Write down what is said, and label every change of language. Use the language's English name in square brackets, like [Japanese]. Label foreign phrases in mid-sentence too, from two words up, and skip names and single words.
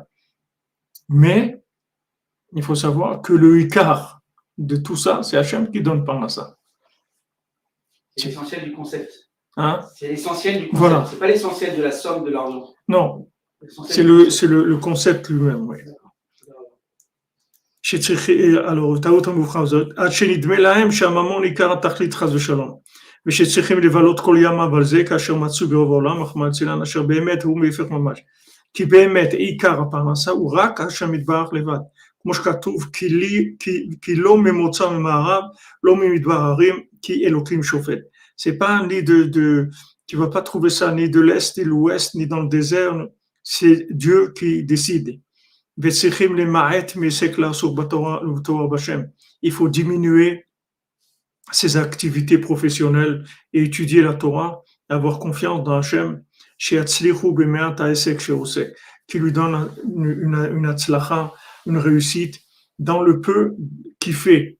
[French] Mais il faut savoir que le Icar de tout ça, c'est Hachem qui donne par ça. C'est l'essentiel du concept. Hein? C'est l'essentiel du concept. Voilà. C'est pas l'essentiel de la somme de l'argent. Non, c'est le concept lui-même. Oui. alors, [Hebrew] טעות המאוחר זאת, עד שנדמה להם שהממון עיקר התכלית חס ושלום, ושצריכים לבלות כל ימיו על זה, כאשר מצאו ברוב העולם, רחמנא ליצלן, אשר באמת הוא מהפך ממש. כי באמת עיקר הפרנסה הוא רק השם יתברך לבד. כמו שכתוב, כי לא ממוצא ממערב, לא ממדבר הרים, כי אלוקים שופט. [French] C'est pas ni tu vas pas trouver ça ni de l'est, ni de l'ouest, ni dans le désert, c'est Dieu qui décide. Il faut diminuer ses activités professionnelles et étudier la Torah, et avoir confiance dans Hachem, qui lui donne une atzlacha, une réussite dans le peu qu'il fait.